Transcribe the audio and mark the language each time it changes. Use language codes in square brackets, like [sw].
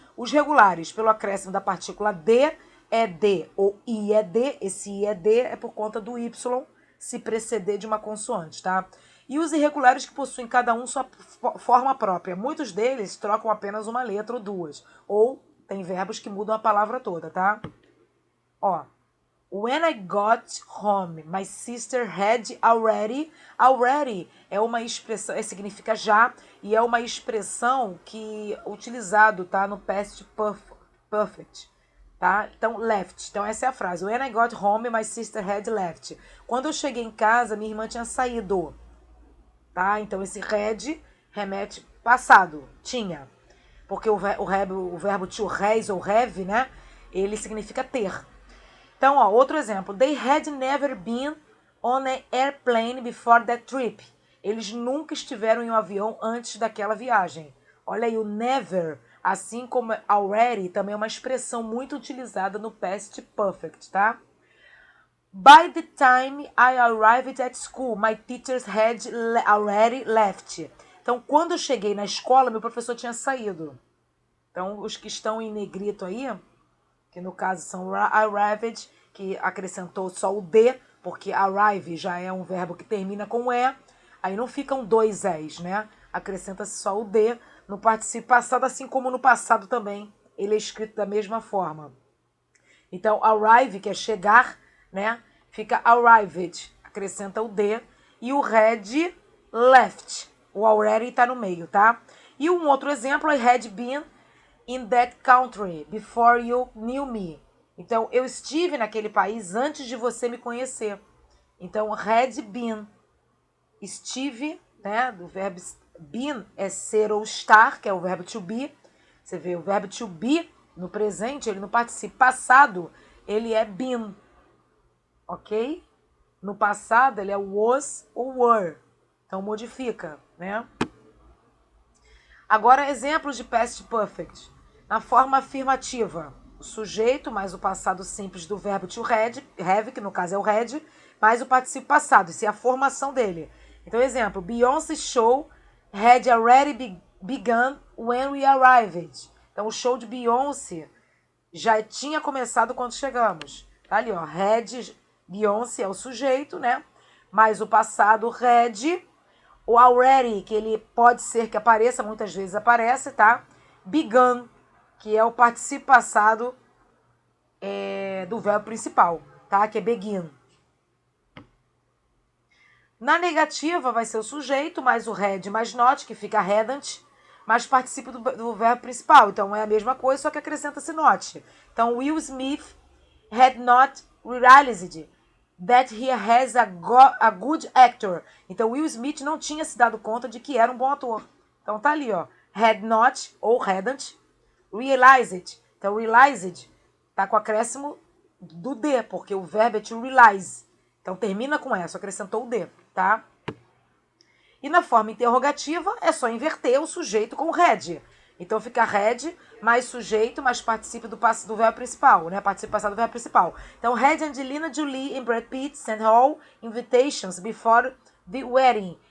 [pt] Os regulares, pelo acréscimo da partícula D, ED ou IED. Esse IED é por conta do Y se preceder de uma consoante, tá? E os irregulares que possuem cada um sua forma própria. Muitos deles trocam apenas uma letra ou duas. Ou tem verbos que mudam a palavra toda, tá? [en] Ó, when I got home, my sister had already. [pt] Already é uma expressão, significa já, e é uma expressão que utilizado, tá, no past perfect, tá? Então, left. Então, essa é a frase. [en] When I got home, my sister had left. [pt] Quando eu cheguei em casa, minha irmã tinha saído, tá? Então, esse had remete passado, tinha. Porque o verbo to has ou have, né? Ele significa ter. Então, ó, outro exemplo. [en] They had never been on an airplane before that trip. [pt] Eles nunca estiveram em um avião antes daquela viagem. Olha aí o never. Assim como already também é uma expressão muito utilizada no past perfect, tá? [en] By the time I arrived at school, my teachers had already left. [pt] Então, quando eu cheguei na escola, meu professor tinha saído. Então, os que estão em negrito aí, que no caso são arrived, que acrescentou só o D, porque arrive já é um verbo que termina com E, aí não ficam dois E's, né? Acrescenta-se só o D no participio passado, assim como no passado também, ele é escrito da mesma forma. Então, arrive, que é chegar, né? Fica arrived, acrescenta o D, e o had left, o already está no meio, tá? E um outro exemplo, [en] I had been in that country before you knew me. [pt] Então, eu estive naquele país antes de você me conhecer. Então, had been, estive, né? Do verbo been é ser ou estar, que é o verbo to be. Você vê, o verbo to be no presente, ele no participo passado, ele é been, ok? No passado, ele é was ou were. Então, modifica, né? Agora, exemplos de past perfect. Na forma afirmativa, o sujeito mais o passado simples do verbo to have, que no caso é o had, mais o participio passado, isso é a formação dele. Então, exemplo, [en] Beyoncé's show had already begun when we arrived. [pt] Então, o show de Beyoncé já tinha começado quando chegamos. Tá ali, ó, had, Beyoncé é o sujeito, né? Mais o passado, had, o already, que ele pode ser que apareça, muitas vezes aparece, tá? Begun, que é o participio passado do verbo principal, tá? Que é begin. Na negativa vai ser o sujeito, mais o had, mais not, que fica hadn't, mais participio do verbo principal. Então é a mesma coisa, só que acrescenta-se not. [en] Então, Will Smith had not realized that he has a good actor. [pt] Então, Will Smith não tinha se dado conta de que era um bom ator. Então, tá ali, ó. Had not, ou hadn't, realized. Então, realized tá com acréscimo do D, porque o verbo é to realize. Então, termina com S, acrescentou o D, tá? E na forma interrogativa, é só inverter o sujeito com o had. Então, fica had mais sujeito mais participio do verbo principal, né? Participio passado do verbo principal. [en] Então, had Angelina Jolie and Brad Pitt sent all invitations before the wedding.